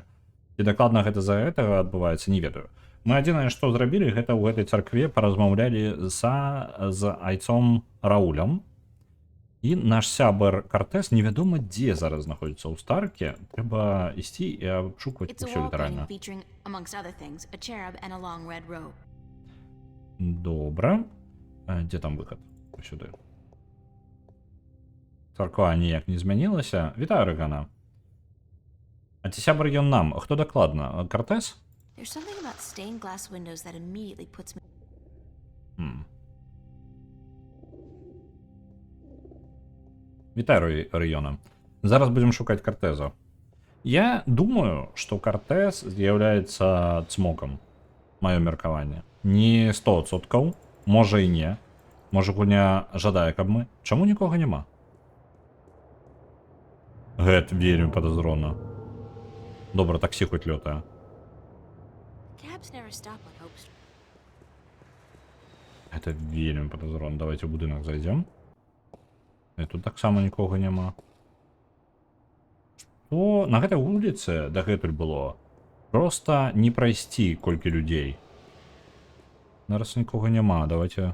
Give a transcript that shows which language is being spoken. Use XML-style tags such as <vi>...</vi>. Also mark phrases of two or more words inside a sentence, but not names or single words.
<be>І дакладна гэта з-за гэтага адбываецца, не ведаю. Мы адзінае, што зрабілі, гэта ў гэтай царкве паразмаўлялі з айцом Раулем. І наш сябар Картес невядома дзе зараз знаходзіцца ў Старке. Трэба ісці і абшукваць</be> <en>It's a</en> <be>усё</be> <en>wall</en> <be>літаральна.</be> <en>painting featuring, amongst other things, a cherub and a long red robe.</en> <be>Добра. Дзе там выхад? Сюды. Царква ніяк не змянілася. Вітаю, Рэгана. А ці сябар ён нам? Хто дакладна? Картес?</be> <en>There's something about stained glass windows that immediately puts me...</en> <be>Вітаю, Рыёна. Зараз будзем шукаць Картеза. Я думаю, што Картез з'яўляецца цмокам. Маё меркаванне. Не 100%, можа і не. Можа, гульня жадае, каб мы. Чаму нікога няма? Гэт вельмі падазрона. Добра, таксі хоць лётае.</be> <en>Cabs never stop on Hope Street.</en> <be>Гэта вельмі падазрона. Давайте ў будынак зайдзем. І тут таксама нікога няма. Што на гэтай вуліцы дагэтуль было? Проста не прайсці колькі людзей. Зараз нікога няма. Давайте...</be>